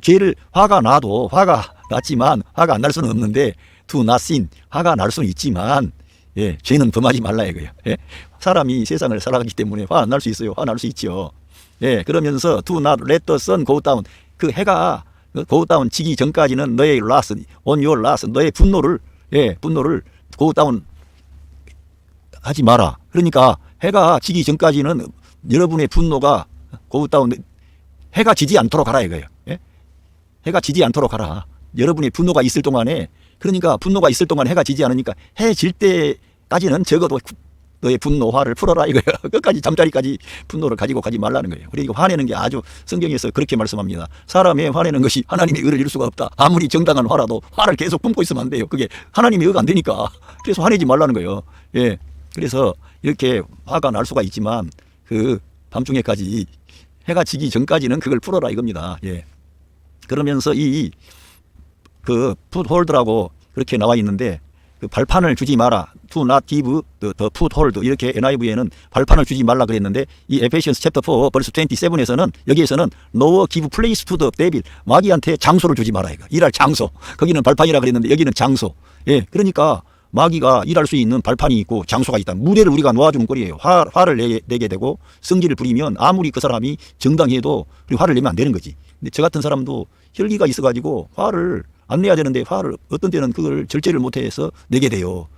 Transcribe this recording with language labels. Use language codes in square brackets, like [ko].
[ko] 죄를 화가 났지만 화가 안 날 수는 없는데 [en] do not sin. [ko] 화가 날 수는 있지만 예, 죄는 범하지 말라 이거예요. 예? 사람이 세상을 살아가기 때문에 화 안 날 수 있어요. 화 날 수 있죠. 예, 그러면서 [en] do not let the sun go down. [ko] 그 해가 [en] go down [ko] 지기 전까지는 너의 [en] wrath, on your wrath, [ko] 너의 분노를 go down 하지 마라. 그러니까 해가 지기 전까지는 여러분의 분노가 [en] go down, [ko] 해가 지지 않도록 하라 이거예요. 예? 해가 지지 않도록 하라. 여러분의 분노가 있을 동안에 그러니까 분노가 있을 동안 해가 지지 않으니까 해 질 때까지는 적어도 너의 분노, 화를 풀어라 이거예요. 끝까지 잠자리까지 분노를 가지고 가지 말라는 거예요. 그리고 화내는 게 아주 성경에서 그렇게 말씀합니다. 사람의 화내는 것이 하나님의 의를 이룰 수가 없다. 아무리 정당한 화라도 화를 계속 품고 있으면 안 돼요. 그게 하나님의 의가 안 되니까. 그래서 화내지 말라는 거예요. 예. 그래서 이렇게 화가 날 수가 있지만 그 밤중에까지 해가 지기 전까지는 그걸 풀어라 이겁니다. 예. 그러면서 풋홀드라고 그렇게 나와 있는데 그 발판을 주지 마라. [en] Do not give the foothold. [ko] 이렇게 NIV에는 발판을 주지 말라 그랬는데 이 [en] Ephesians chapter 4 verse [ko] 27에서는 여기에서는 [en] no give place to the devil. [ko] 마귀한테 장소를 주지 마라 이거. 일할 장소. 거기는 발판이라 그랬는데 여기는 장소. 예. 그러니까 마귀가 일할 수 있는 발판이 있고 장소가 있다. 무대를 우리가 놓아주는 꼴이에요. 화를 내게 되고 성질을 부리면 아무리 그 사람이 정당해도 화를 내면 안 되는 거지. 근데 저 같은 사람도 혈기가 있어가지고 화를 안 내야 되는데 화를 어떤 때는 그걸 절제를 못해서 내게 돼요.